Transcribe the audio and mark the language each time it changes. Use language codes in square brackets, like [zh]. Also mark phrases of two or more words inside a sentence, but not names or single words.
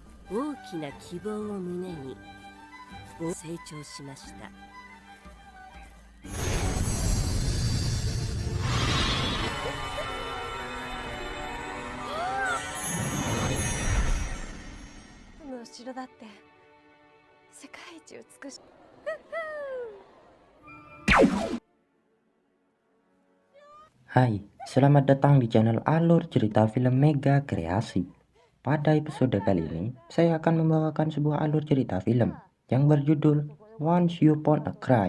[ja] 大きな希望を胸に成長しました。この城だって世界一美しい。 [id] Hai, selamat datang di channel Alur Cerita Film Mega Kreasi. Pada episode kali ini, saya akan membawakan sebuah alur cerita film yang berjudul Once Upon a Crime.